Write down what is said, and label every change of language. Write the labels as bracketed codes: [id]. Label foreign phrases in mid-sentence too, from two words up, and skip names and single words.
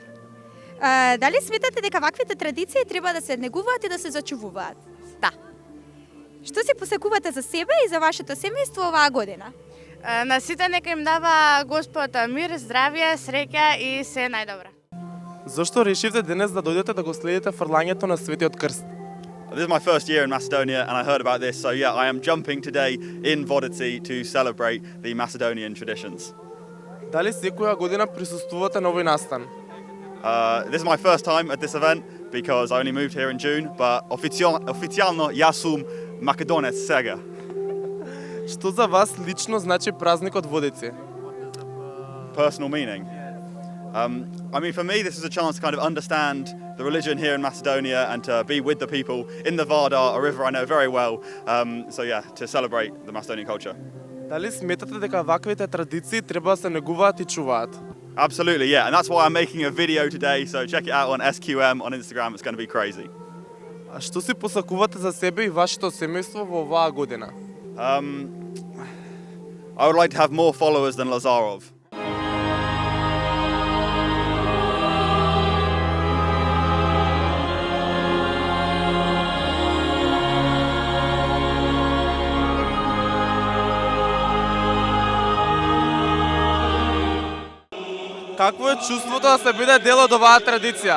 [mk] Дали сметате дека ваквите традиции треба да се негуваат и да се зачувуваат? Да. Што си посакувате за себе и за вашето семејство оваа година? На сите нека им дава Господ мир, здравје, среќа и се најдобро. Зошто решивте денес да дојдете да го следите фрлањето на Светиот крст? [en] This is my first year in Macedonia and I heard about this, so yeah, I am jumping today in Vodici to celebrate the Macedonian traditions. [mk] Дали секоја година присуствувате на овој настан? [en] This is my first time at this event because I only moved here in June, but [mk] официјално јас сум македонец сега. Што за вас лично значи празникот Водици? [en] Personal meaning. I mean, for me, this is a chance to kind of understand the religion here in Macedonia and to be with the people in the Vardar, a river I know very well. So yeah, to celebrate the Macedonian culture. [mk] Дали сметате дека ваквите традиции треба да се негуваат и чуваат? [en] Absolutely, yeah. And that's why I'm making a video today. So check it out on SQM on Instagram. It's going to be crazy. [mk] А што си посакувате за себе и вашето семејство во оваа година? [en] I would like to have more followers than Lazarov. [mk] Какво е чувството да се биде дел од оваа традиција?